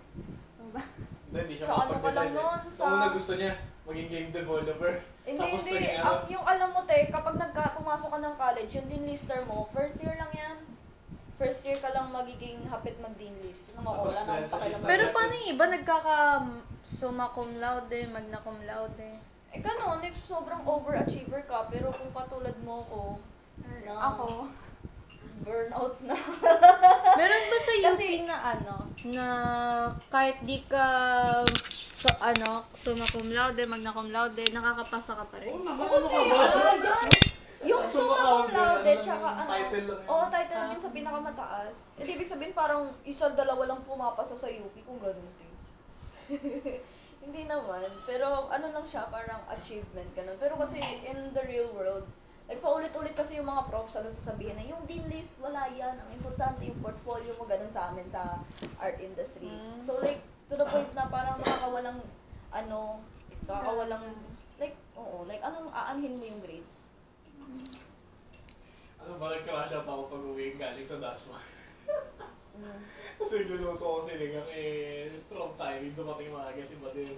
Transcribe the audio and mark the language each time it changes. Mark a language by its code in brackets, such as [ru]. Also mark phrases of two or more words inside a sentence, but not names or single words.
[tl] So ba? Hindi siya Sa ano pa lang makapag-decide nun, eh. sa- Sa una gusto niya, maging game developer. Hindi, Tapos hindi. naging ano, Yung alam mo, te, kapag pumasok ka ng college, yung [en] dean lister [tl] mo, [en] first year [tl] lang yan. [en] First year [tl] ka lang magiging hapit mag-dean list. Tingnan mo, wala na akong pakialam. Pero paano yung iba? [la] Summa cum laude, magna cum laude. [tl] Eh, ganun, if sobrang overachiever ka, pero kung katulad mo ko, na Ako. burnout na. Meron ba sa UP Kasi- na na kahit di ka [la] summa cum laude, magna cum laude, [tl] nakakapasa ka pa rin? ano ka ba? Yung Summa summa cum [la] cum laude, laude, [tl] tsaka ano, title lang yun. Oo, title lang yun sa pinakamataas. Eh, di ibig sabihin parang isa, dalawa lang pumapasa sa UP kung ganun din. Hindi naman. Pero ano lang siya, parang achievement, ganun. Pero kasi [en] in the real world, like [tl] paulit-ulit kasi yung mga profs ano sasabihin na yung [en] dean list, [tl] wala yan. Ang importante yung portfolio mo, ganun sa amin sa [en] art industry. So like, to the point [tl] na parang nakakawalang, like, anong aanhin mo yung grades? Ano ba, nag-crash out ako pag uwi galing sa DASMA. Kasi luluto ko sinigang [en] from timing, [tl] dumating maaga si Badil.